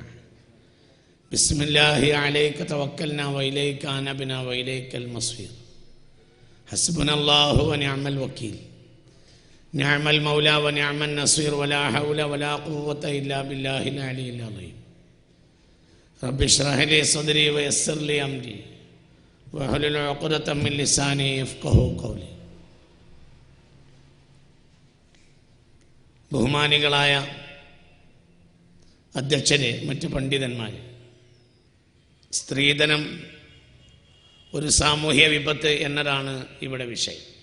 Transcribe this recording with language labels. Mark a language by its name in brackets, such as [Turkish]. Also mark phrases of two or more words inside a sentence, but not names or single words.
[Arabic] بسم الله عليك توكلنا وإليك أنبنا وإليك المصير. حسبنا الله ونعم الوكيل نعم المولى ونعم النصير ولا حول ولا قوة إلا بالله العلي العظيم. رب اشرح لي صدري ويسر لي أمري واحلل عقدة من لساني يفقهوا قولي. [Malayalam] ബഹുമാനികളായ അധ്യക്ഷരെ, മറ്റു പണ്ഡിതന്മാരെ, സ്ത്രീധനം ഒരു സാമൂഹ്യ വിപത്ത് എന്നതാണ് ഇവിടെ വിഷയം.